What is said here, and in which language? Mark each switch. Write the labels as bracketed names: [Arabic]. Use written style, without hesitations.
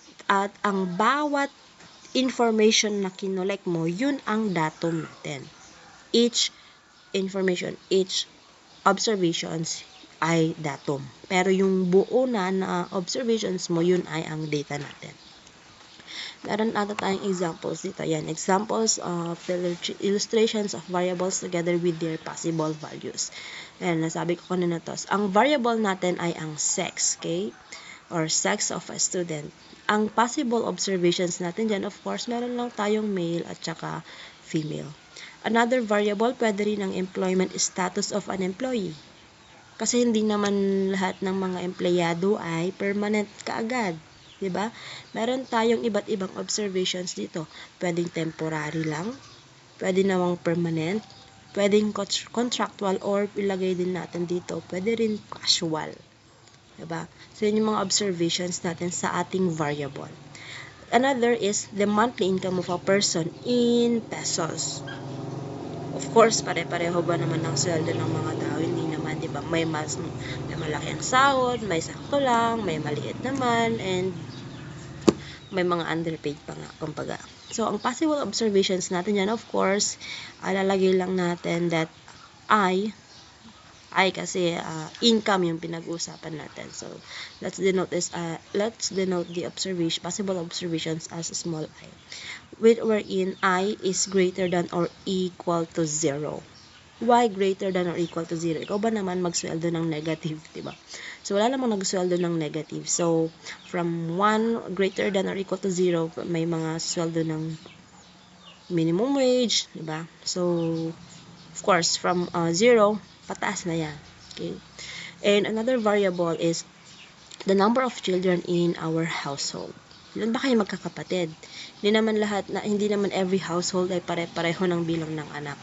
[Filipino] At ang bawat information na kinolek mo, yun ang datum natin. [English] Each information, each observations ay datum. [Filipino] Pero yung buo na observations mo, yun ay ang data natin. Meron ata tayong examples dito. [English] Yan, examples of illustrations of variables together with their possible values. [Filipino] Ayan, nasabi ko kanina to. Ang variable natin ay ang sex, okay? [English] Or sex of a student. [Filipino] Ang possible observations natin dyan, of course, meron lang tayong male at saka female. [English] Another variable, [Filipino] pwede rin [English] ang employment status of an employee. [Filipino] Kasi hindi naman lahat ng mga empleyado ay permanent kaagad. Diba? Meron tayong iba't ibang observations dito. Pwedeng temporary lang, pwede namang permanent, pwedeng contractual, or ilagay din natin dito, pwede rin casual. Diba? So, yun yung mga observations natin sa ating variable. [English] Another is the monthly income of a person in pesos. [Filipino] Of course, pare-pareho ba naman ang sweldo ng mga tao? Hindi naman, di ba? May malaki ang sahod, may sakto lang, may maliit naman, and may mga underpaid pa nga, kumbaga. So, ang possible observations natin yan, of course, lalagay lang natin that I kasi income yung pinag-uusapan natin. [English] So, let's denote the possible observations as small I. Wherein I is greater than or equal to 0. Why greater than or equal to 0? [Filipino] Ikaw ba naman magsweldo ng negative, diba? So, wala namang nagsweldo ng negative. [English] So, from 1 greater than or equal to 0, [Filipino] may mga sweldo ng [English] minimum wage, diba? So, of course, from 0, [Filipino] pataas na yan. [English] Okay? And another variable is the number of children in our household. [Filipino] Ilan ba kayo magkakapatid? Hindi naman every household ay pare-pareho ng bilang ng anak.